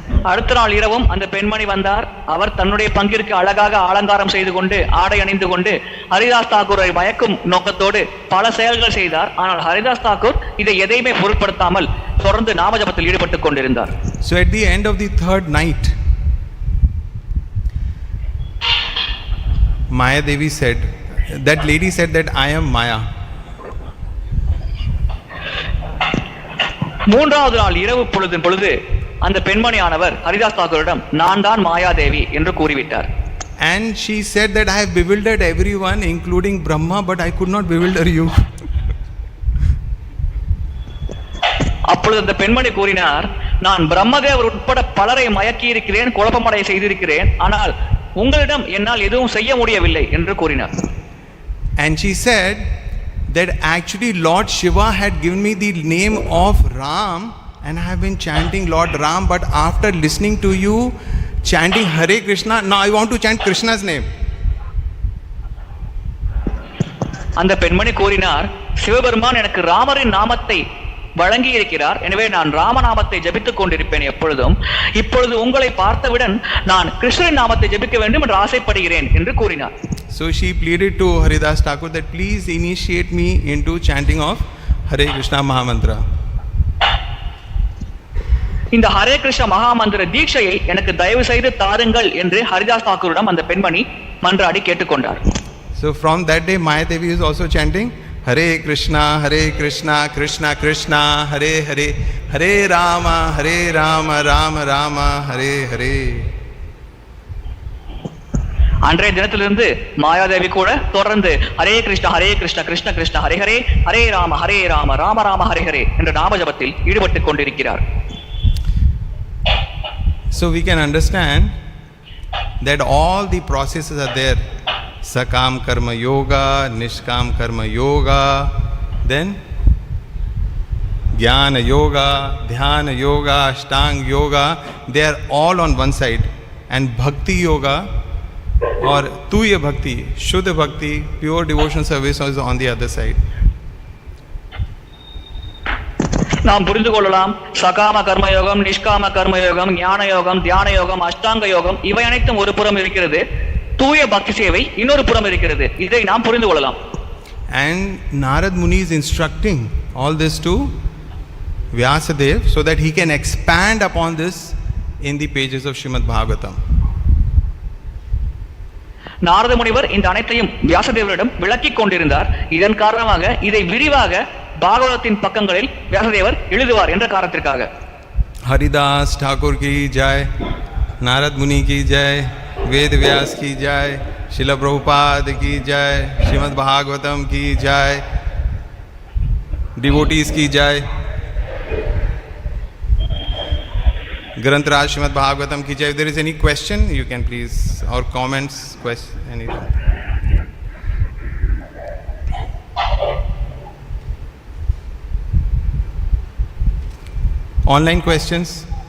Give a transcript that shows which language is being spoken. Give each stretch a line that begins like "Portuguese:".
Tamil: அடுத்த நாள் இரவும் அந்த பெண்மணி வந்தார். அவர் தன்னுடைய பங்கிற்கு அழகாக அலங்காரம் செய்து கொண்டு ஆடை அணிந்து கொண்டு ஹரிதாஸ் தாக்கூரை மயக்கும் நோக்கத்தோடு பல செயல்கள் செய்தார். ஆனால் ஹரிதாஸ் தாக்கூர் இதை எதையுமே பொருட்படுத்தாமல் தொடர்ந்து நாமஜபத்தில் ஈடுபட்டுக் கொண்டிருந்தார்.
English: So at the end of the third night, Maya Devi said, that lady said that I am Maya.
Tamil: மூன்றாவது நாள் இரவு பொழுதின் பொழுது அந்த பெண்மணியானவர் ஹரிதாஸ் தாக்கூரிடம் நான் தான் மாயாதேவி என்று கூறிவிட்டார்.
English: And she said that I have bewildered everyone including Brahma, but I could not bewilder you.
Tamil: அப்பொழுது அந்த பெண்மணி கூறினார், நான் பிரம்மதேவர் உட்பட பலரை மயக்கி இருக்கிறேன், குழப்பமடைய செய்திருக்கிறேன், ஆனால் உங்களிடம் என்னால் எதுவும் செய்ய முடியவில்லை என்று கூறினார்.
English: And she said that actually Lord Shiva had given me the name of Ram, and I have been chanting Lord Ram, but after listening to you chanting Hare Krishna, now I want to chant Krishna's name.
Tamil: அந்த பெண்மணி கூறினார், சிவபெருமான் எனக்கு ராமரின் நாமத்தை வழங்கி இருக்கிறார், எனவே நான் ராமநாமத்தை ஜபித்துக் கொண்டிருப்பேன் எப்பொழுதும். இப்பொழுது உங்களை பார்த்தவுடன் நான் கிருஷ்ணரின் நாமத்தை ஜபிக்க வேண்டும் என்று ஆசைப்படுகிறேன் என்று கூறினார்.
English: So she pleaded to Haridas Thakur that please initiate me into chanting of Hare Krishna Mahamantra.
Tamil: இந்த ஹரே கிருஷ்ண மகாமந்திர தீட்சையை எனக்கு தயவு செய்து தாருங்கள் என்று ஹரிதாஸ் தாக்கூரிடம் அந்த பெண்மணி மன்றாடி கேட்டுக்கொண்டார்.
English: So from that day Maya Devi is also chanting Hare Krishna Krishna Krishna Hare Hare, Hare Rama Rama Rama Hare Hare.
Tamil: அன்றைய தினத்திலிருந்து மாயாதேவி கூட தொடர்ந்து ஹரே கிருஷ்ணா கிருஷ்ண கிருஷ்ண ஹரே ஹரே, ஹரே ராம ராம ராம ஹரே ஹரே என்ற நாமஜபத்தில் ஈடுபட்டுக் கொண்டிருக்கிறார்.
English: So we can understand that all the processes are there. Sakam karma yoga, nishkam karma yoga, then jnana yoga, dhyana yoga, ashtanga yoga, they are all on one side, and bhakti yoga or tuya bhakti, shuddha bhakti, pure devotional service is on the other side.
Tamil: நாம் புரிந்து கொள்ளலாம், சகாம கர்மயோகம், நிஷ்காம கர்மயோகம், ஞான யோகம், தியான யோகம், அஷ்டாங்க யோகம் இவை அனைத்தும் ஒரு புறம் இருக்கிறது, தூய பக்தி சேவை இன்னொரு புறம் இருக்கிறது. இதை நாம் புரிந்து கொள்ளலாம்.
English: And Narad Muni is instructing all this to Vyasadeva so that he can expand upon this in the pages of Srimad Bhagavatam.
Tamil: Narada முனிவர் இந்த அனைத்தையும் வியாசதேவரிடம் விளக்கிக் கொண்டிருந்தார். இதன் காரணமாக இதை விரிவாக பாகவதத்தின் பக்கங்களில் வியாசதேவர் எழுதுவார் என்ற காரணத்திற்காக.
Hindi: हरिदास ठाकुर की जय, नारद मुनि की जय, वेद व्यास की जय, शिला प्रभुपाद की जय, श्रीमद् भागवतम की जय, डिवोटीज की जय, ग्रंथराज श्रीमद् भागवतम की जय.
English: If there is any question, you can please, or comments, question, anything. Online questions?